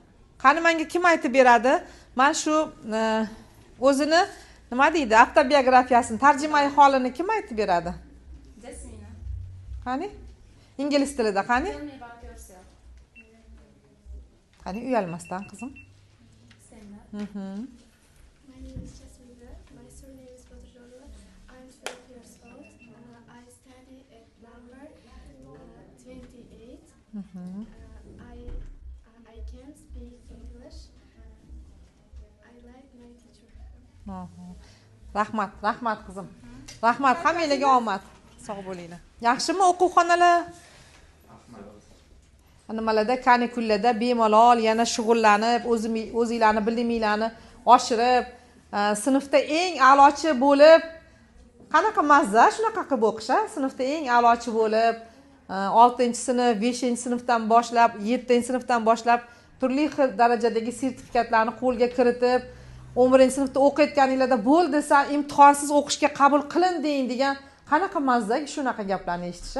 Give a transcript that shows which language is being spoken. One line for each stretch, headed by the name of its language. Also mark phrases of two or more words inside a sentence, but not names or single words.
Uzbek: Qani menga kim aytib beradi? Men shu o'zini nima deydi? Avtobiografiyasini, tarjimai holini kim aytib beradi? Jasmina. Qani? Ingliz tilida qani? Qani uyalmasdan qizim.
English: My name is Jasmina. My surname is Badrullah. I'm 12 years old. I study at number 28. I can speak English. I like my teacher.
Uzbek: Rahmat qizim. Rahmat, hammanglarga omad. Sog' bo'linglar. Yaxshimi o'quvxonalar? Nimalarda kanikullarda bemalol yana shug'ullanib, o'zingizlarni biliminglarni oshirib, sinfda eng a'lochi bo'lib, qanaqa mazza shunaqa qilib o'qish, sinfda eng a'lochi bo'lib, 6-sinf, 5-sinfdan boshlab, 7-sinfdan boshlab turli xil darajadagi sertifikatlarni qo'lga kiritib, 11-sinfda o'qiyotganinglarda bo'ldi, sen imtihonsiz o'qishga qabul qilinding degan qanaqa mazza shunaqa gaplarni eshitish.